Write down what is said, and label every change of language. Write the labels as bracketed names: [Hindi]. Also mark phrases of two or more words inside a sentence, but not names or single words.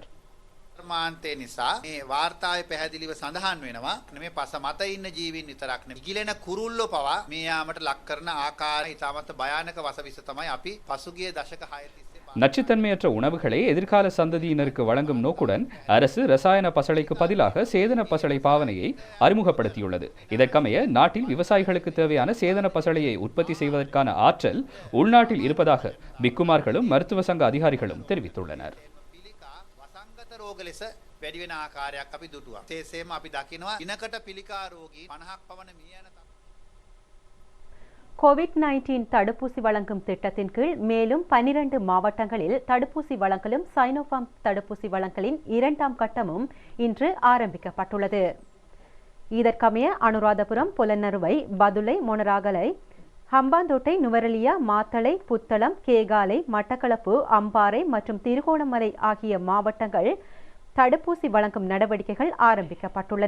[Sinhala] මාන්තය නිසා මේ වාර්තාවේ පැහැදිලිව සඳහන් වෙනවා මේ පස මත ඉන්න ජීවීන් විතරක් නෙවෙයි ඉගිලෙන කුරුල්ලෝ පවා මේ යාමට ලක් කරන ආකාරය ඉතාමත් භයානක වසවිස තමයි අපි පසුගිය දශක 6 තිස්සේ [Tamil] நச்சுத்தன்மையற்ற உணவுகளை எதிர்கால சந்ததியினருக்கு வழங்கும் நோக்குடன் அரசு ரசாயன பசளைக்கு பதிலாக சேதன பசளை பாவனையை அறிமுகப்படுத்தியுள்ளது. இதற்கமைய நாட்டில் விவசாயிகளுக்கு தேவையான சேதன பசளையை உற்பத்தி செய்வதற்கான ஆற்றல் உள்நாட்டில் இருப்பதாக பிக்குமார்களும் மருத்துவ சங்க அதிகாரிகளும் தெரிவித்துள்ளனர். [Sinhala] රෝග ලෙස වැඩි වෙන ආකාරයක් අපි දුටුවා. විශේෂයෙන්ම අපි දකිනවා දිනකට පිළිකා රෝගී 50ක් පමණ මිය යන [Tamil] கோவிட்-19 தடுப்பூசி வழங்கும் திட்டத்தின் கீழ் மேலும் 12 மாவட்டங்களில் தடுப்பூசி வழங்கலும் சைனோஃபார்ம் தடுப்பூசி வழங்கலின் 2ஆம் கட்டமும் இன்று ஆரம்பிக்கப்பட்டுள்ளது. இதற்கமைய அனுராதபுரம், புலனறுவை, பதுளை, மொனராகலை, ஹம்பாந்தோட்டை, நுவரெலியா, மாத்தளை, புத்தளம், கேகாலை, மட்டக்களப்பு, அம்பாறை மற்றும் திருகோணமலை ஆகிய மாவட்டங்கள் தடுப்பூசி வழங்கும் நடவடிக்கைகள் ஆரம்பிக்கப்பட்டுள்ளன.